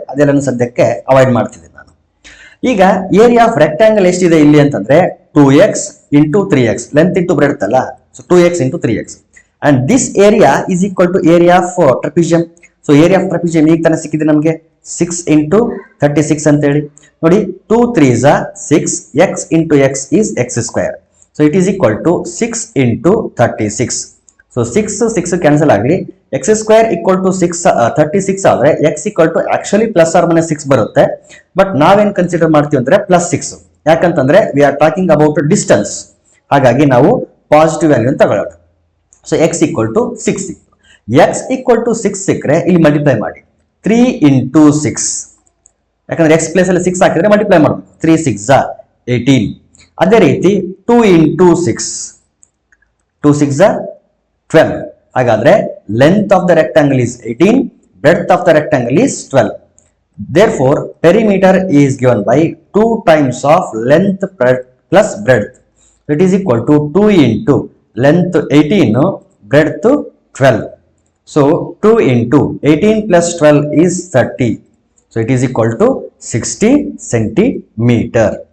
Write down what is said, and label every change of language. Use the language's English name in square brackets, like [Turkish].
[Kannada] ಅದೆಲ್ಲ ಸದ್ಯಕ್ಕೆ ಅವಾಯ್ಡ್ ಮಾಡ್ತಿದ್ದೀನಿ ನಾನು. ಈಗ ಏರಿಯಾ ಆಫ್ ರೆಕ್ಟಾಂಗಲ್ ಎಷ್ಟಿದೆ ಇಲ್ಲಿ ಅಂತಂದ್ರೆ 2x into 3x, length into breadth ಅಲ್ಲ. [English] So 2x into 3x, and this area is equal to area of trapezium. [Kannada] So area of ಟ್ರಪೀಜಿಯಂ ಈಗ ತಾನೇ ಸಿಕ್ಕಿದೆ ನಮಗೆ, 6 ಇಂಟು 36 ಅಂತ ಹೇಳಿ ನೋಡಿ. [English] 2 3s 6, x into x is x square. So it is equal to 6 into 36. [Kannada] So 6 cancel ಆಗಲಿ, X square equal to 36 ಆದ್ರೆ X equal to actually plus R minus 6 ಬರುತ್ತೆ. ಬಟ್ ನಾವೇನ್ ಕನ್ಸಿಡರ್ ಮಾಡ್ತೀವಿ ಅಂದ್ರೆ +6, ಯಾಕಂತಂದ್ರೆ [English] We are talking about distance. [Kannada] ಹಾಗಾಗಿ ನಾವು positive value ಅಂತ ತಗೊಳ್ಳೋಣ. [English] So x equal to 6. [Kannada] X equal to 6 ಸಿಕ್ಕರೆ ಇಲ್ಲಿ ಮಲ್ಟಿಪ್ಲೈ ಮಾಡಿ, 3 ಇಂಟು 6, ಯಾಕಂದ್ರೆ ಎಕ್ಸ್ ಪ್ಲೇಸ್ ಅಲ್ಲಿ 6 ಹಾಕಿದ್ರೆ ಮಲ್ಟಿಪ್ಲೈ ಮಾಡಬೇಕು. 3 6 18. ಅದೇ ರೀತಿ 2 ಇಂಟು 6, 2 6 12. [English] ಹಾಗಾದ್ರೆ length of the rectangle is 18, breadth of the rectangle is 12. Therefore, perimeter is given by 2 times of length plus breadth. It is equal to 2 into length 18, breadth 12. So 2 into 18 plus 12 is 30. So it is equal to 60 centimeter.